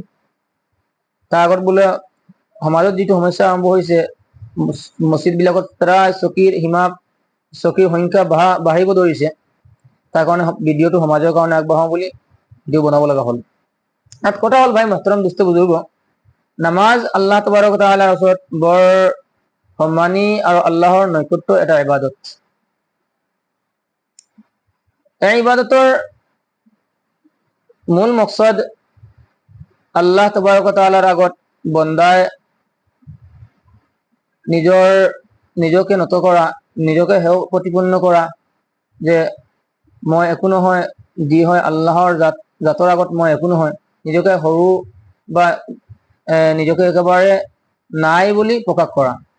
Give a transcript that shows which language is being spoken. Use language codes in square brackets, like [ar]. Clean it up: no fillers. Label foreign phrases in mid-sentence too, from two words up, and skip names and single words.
[as] তাৰ আগত বোলে সমাজত যিটো সমস্যা আৰম্ভ হৈছে, মছজিদ বিলাকত প্ৰায় চকীৰ সংখ্যা বাঢ়িব ধৰিছে। তাৰ কাৰণে ভিডিঅ'টো সমাজৰ কাৰণে আগবঢ়াও বুলি ভিডিঅ' বনাব লগা হ'ল। তাত কথা হ'ল ভাই মহতৰম দুষ্ট বুজুৰ্গ, নামাজ [ar] الله تبارك وتعالى [as] ৰ ওচৰত বৰ সন্মানী আৰু আল্লাহৰ নৈকট্য এটা ইবাদত। এই ইবাদতৰ মূল মকসদ [ar] الله تبارك وتعالى [as] ৰ আগত বন্দাই নিজকে নত কৰা, নিজকে হেয় প্ৰতিপন্ন কৰা, যে মই একো নহয়, যি হয় আল্লাহৰ জাতৰ আগত মই একো নহয়, নিজকে সৰু বা নিজকে একেবাৰে নাই বুলি প্ৰকাশ কৰা।